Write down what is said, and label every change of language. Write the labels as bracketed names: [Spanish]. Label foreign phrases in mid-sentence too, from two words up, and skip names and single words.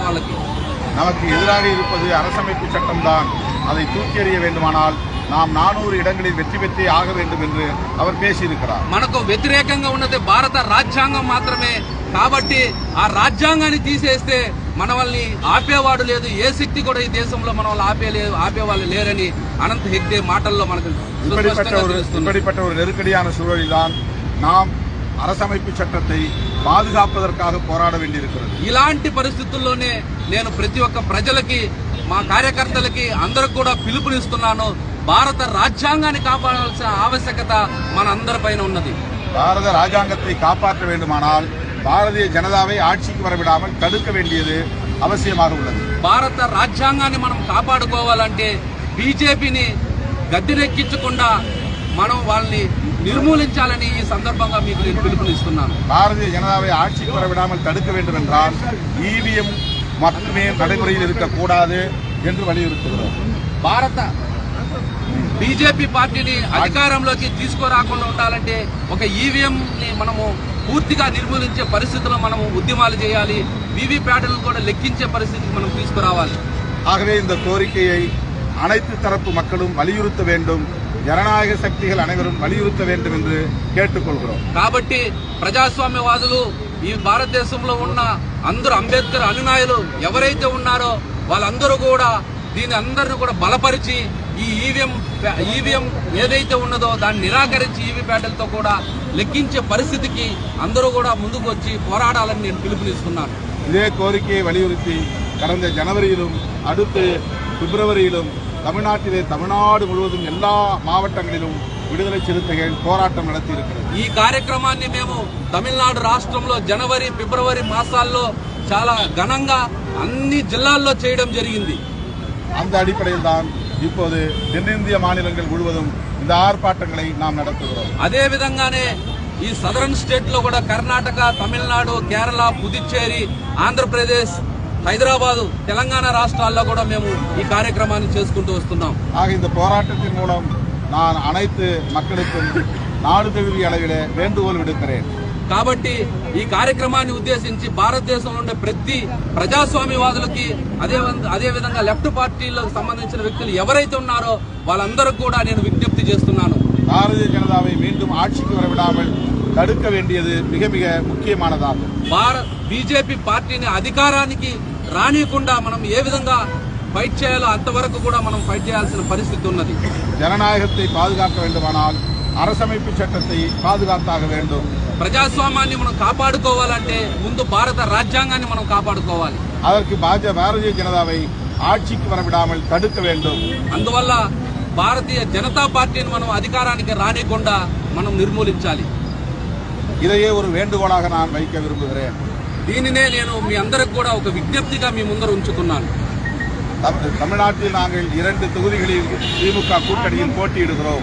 [Telugu] వాళ్ళకి [Tamil] நமக்கு எதிராக இருப்பது அரசமைப்பு சட்டம்தான். அதை தூக்கி எறிய வேண்டுமானால் நாம் 400 இடங்களில் வெற்றி பெற்றே ஆக வேண்டும் என்று அவர் பேசியிருக்கிறார். [Telugu] మనకు వ్యతిరేకంగా ఉన్నది భారత రాజ్యాంగం మాత్రమే. కాబట్టి ఆ రాజ్యాంగాన్ని తీసేస్తే మన వాళ్ళని ఆపేవాడు లేదు. ఏ శక్తి కూడా ఈ దేశంలో మన వాళ్ళు ఆపేవాళ్ళు లేరని అనంత్ హెగ్డే మాటల్లో మనకు [Tamil] இப்படிப்பட்ட ஒரு நெருக்கடியான சூழலில் தான் நாம் அரசமைப்பு சட்டத்தை பாதுகாப்பதற்காக போராட வேண்டியிருக்கிறது. [Telugu] ఇలాంటి పరిస్థితుల్లోనే నేను ప్రతి ఒక్క ప్రజలకి మా కార్యకర్తలకి అందరూ కూడా పిలుపునిస్తున్నాను. భారత రాజ్యాంగాన్ని కాపాడాల్సిన ఆవశ్యకత మన అందరిపైన ఉన్నది. [Tamil] பாரத ராஜாங்கத்தை காப்பாற்ற வேண்டுமானால் பாரதிய ஜனதாவை ஆட்சிக்கு வரவிடாமல் தடுக்க வேண்டியது அவசியமாக உள்ளது. [Telugu] భారత రాజ్యాంగాన్ని మనం కాపాడుకోవాలంటే బీజేపీని గద్దెనెక్కించకుండా మనం వాళ్ళని నిర్మూలించాలని ఈ సందర్భంగా మీకు నేను పిలుపునిస్తున్నాను. [Tamil] பாரதிய ஜனதாவை ஆட்சிக்கு வரவிடாமல் தடுக்க வேண்டும் என்றால் இவிஎம் மட்டுமே நடைமுறையில் இருக்கக்கூடாது என்று வலியுறுத்துகிறோம். [Telugu] భారత బీజేపీ పార్టీని అధికారంలోకి తీసుకురాకుండా ఉండాలంటే ఒక ఈవీఎం ని మనము పూర్తిగా నిర్మూలించే పరిస్థితుల్లో మనము ఉద్యమాలు చేయాలి. వీవీప్యాట్లను కూడా లెక్కించే పరిస్థితికి మనం తీసుకురావాలి. [Tamil] ஆகவே இந்த கோரிக்கையை அனைத்து தரப்பு மக்களும் வலியுறுத்த வேண்டும். ஜனநாயக சக்திகள் அனைவரும் வலியுறுத்த வேண்டும் என்று கேட்டுக்கொள்கிறோம். [Telugu] కాబట్టి ప్రజాస్వామ్యవాదులు ఈ భారతదేశంలో ఉన్న అందరూ అంబేద్కర్ అనునాయులు ఎవరైతే ఉన్నారో వాళ్ళందరూ కూడా దీని అందరిని కూడా బలపరిచి ఈ ఈవీఎం ఏదైతే ఉన్నదో దాన్ని నిరాకరించి ఈవీప్యాట్లతో కూడా లెక్కించే పరిస్థితికి అందరూ కూడా ముందుకు వచ్చి పోరాడాలని నేను పిలుపునిస్తున్నాను. [Tamil] இதே கோரிக்கையை வலியுறுத்தி கடந்த ஜனவரியிலும் அடுத்து பிப்ரவரியிலும் தமிழ்நாடு முழுவதும் எல்லா மாவட்டங்களிலும் விடுதலை சிறுத்தைகள் போராட்டம் நடத்தி இருக்கிறது. [Telugu] ఈ కార్యక్రమాన్ని మేము తమిళనాడు రాష్ట్రంలో జనవరి ఫిబ్రవరి మాసాల్లో చాలా ఘనంగా అన్ని జిల్లాల్లో చేయడం జరిగింది. [Tamil] அந்த அடிப்படையில் தான் இப்போது தென்னிந்திய மாநிலங்கள் முழுவதும் இந்த ஆர்ப்பாட்டங்களை நாம் நடத்துகிறோம். [Telugu] అదే విధంగానే ఈ [English] southern state [Telugu] లో కూడా కర్ణాటక, తమిళనాడు, కేరళ, పుదుచ్చేరి, ఆంధ్రప్రదేశ్, హైదరాబాదు, తెలంగాణ రాష్ట్రాల్లో కూడా మేము ఈ కార్యక్రమాన్ని చేసుకుంటూ వస్తున్నాం. [Tamil] ஆக இந்த போராட்டத்தின் மூலம் நான் அனைத்து மக்களுக்கும் நாடு தழுவிய அளவிலே வேண்டுகோள் விடுக்கிறேன். [Telugu] కాబట్టి ఈ కార్యక్రమాన్ని ఉద్దేశించి భారతదేశంలో ఉండే ప్రతి ప్రజాస్వామ్యవాదులకి అదే విధంగా లెఫ్ట్ పార్టీలకు సంబంధించిన వ్యక్తులు ఎవరైతే ఉన్నారో వాళ్ళందరూ కూడా నేను విజ్ఞప్తి చేస్తున్నాను. [Tamil] பாரதிய ஜனதாவை மீண்டும் ஆட்சிக்கு வரவிடாமல் தடுக்க வேண்டியது மிக மிக முக்கியமானதாகும். [Telugu] బీజేపీ పార్టీని అధికారానికి రానియకుండా మనం ఏ విధంగా ఫైట్ చేయాలో అంతవరకు కూడా మనం ఫైట్ చేయాల్సిన పరిస్థితి ఉన్నది. [Tamil] ஜனநாயகத்தை பாதுகாக்க வேண்டுமானால் அரசமைப்பு சட்டத்தை பாதுகாத்தாக வேண்டும். [Telugu] ప్రజాస్వామ్యాన్ని మనం కాపాడుకోవాలంటే ముందు భారత రాజ్యాంగాన్ని మనం కాపాడుకోవాలి. [Tamil] அதற்கு பாரதிய ஜனதாவை ஆட்சிக்கு வரவிடாமல் தடுக்க வேண்டும். [Telugu] అందువల్ల భారతీయ జనతా పార్టీని మనం అధికారానికి రానియకుండా మనం నిర్మూలించాలి. [Tamil] இதையே ஒரு வேண்டுகோளாக நான் வைக்க விரும்புகிறேன். [Telugu] దీనినే నేను మీ అందరికి కూడా ఒక విజ్ఞప్తిగా మీ ముందర ఉంచుతున్నాను. [Tamil] தமிழ்நாட்டில் நாங்கள் 2 தொகுதிகளில் திமுக கூட்டணியில் போட்டியிடுகிறோம்.